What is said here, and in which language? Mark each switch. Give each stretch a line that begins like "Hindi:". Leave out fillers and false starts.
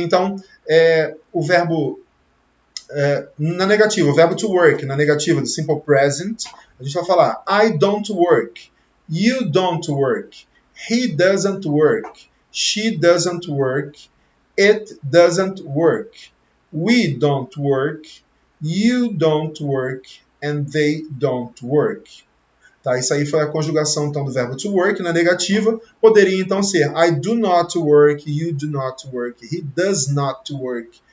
Portuguese: Então, o verbo na negativa, o verbo to work, na negativa do simple present, a gente vai falar
English: I don't work, you don't work, he doesn't work, she doesn't work, it doesn't work, we don't work, you don't work, and they don't work.
Portuguese: Tá, isso aí foi a conjugação então, do verbo to work na negativa. Poderia então ser
English: I do not work, you do not work, he does not work,